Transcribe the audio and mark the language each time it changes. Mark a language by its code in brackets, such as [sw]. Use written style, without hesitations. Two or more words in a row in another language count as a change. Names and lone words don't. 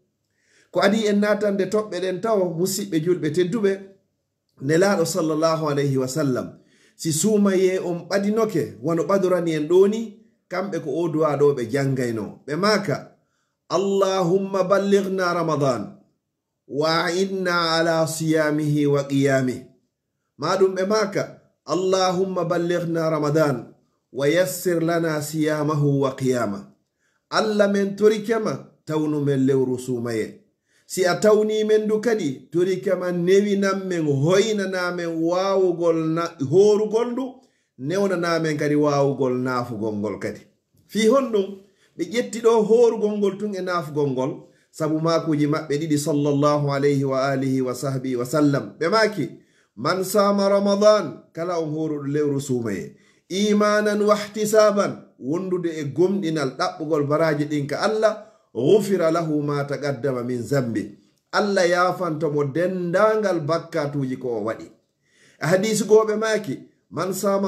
[ff] ko adi en natande toɓɓe ɗen taw musidɓe julɓe tedduɓe nelaɗo [ar] صلى الله عليه وسلم [ff] si suumaye on ɓadinoke wono ɓadorani en ɗoni kamɓe ko o duwa ɗo ɓe jangayno ɓe maka [ar] اللهم بلغنا رمضان وأعنا على صيامه وقيامه [ff] maɗum ɓe maka [ar] اللهم بلغنا رمضان ويسر لنا صيامه وقيامه [ff] Allah men torikema tawnu men lewru suumaye si a tawni men du kadi torikema newinan men hoynanamen wawugol horugol ndu newnanamen kadi wawugol naafugol ngol kadi fi honɗum ɓe ƴetti ɗo horugol ngol tun e naafugol ngol sabu makuji maɓɓe ɗiɗi sallallahu [ar] عليه وآله وصحبه وسلم [ff] ɓe maki [ar] من صام رمضان [ff] kala on horuɗo lewru suumaye [ar] إيمانا واحتسابا [ff] wondude e gomɗinal ɗaɓɓugol baraji ɗin ka Allah [ar] غفر له ما تقدم من ذنبه [ff] Allah yafantomo dendangal bakkatuji ko o waɗi hadisi goɓe maki [ar] من صام